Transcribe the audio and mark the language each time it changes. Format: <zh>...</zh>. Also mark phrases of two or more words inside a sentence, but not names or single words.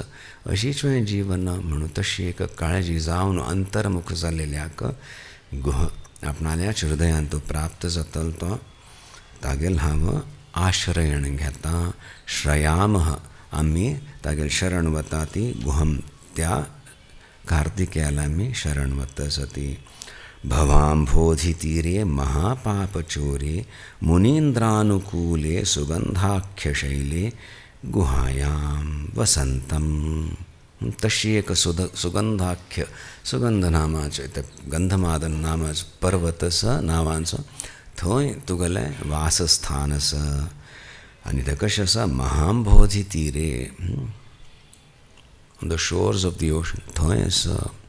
<kok>अशीच वेळ जीवन म्हणून तशी एक काळजी जावन अंतर्मुख जाल्ल्याक गुह आपणाल्याच हृदयान तूं प्राप्त जातलो. तो तागेल हांव आश्रयण घेता. श्रयामः आमी तागेल शरण वता ती गुहम, त्या कार्तिकेयाला आमी शरण वता सती.</kok> <sa>भवाम्भोधितीरे महापापचोरे मुनीन्द्रानुकूले सुगंधाख्यशैले गुहायां वसंतं.</sa> <kok>तशी एक सुगंधाख्य, सुगंध नामाचें तें गंधमादन नामाचो पर्वत आसा नांवाचो, थंय तुगेलें वासस्थान आसा. आनी तें कशें आसा,</kok> <sa>महाम्भोधी तीरे,</sa> <en>on the shores of the ocean,</en> <kok>थंय आसा.</kok>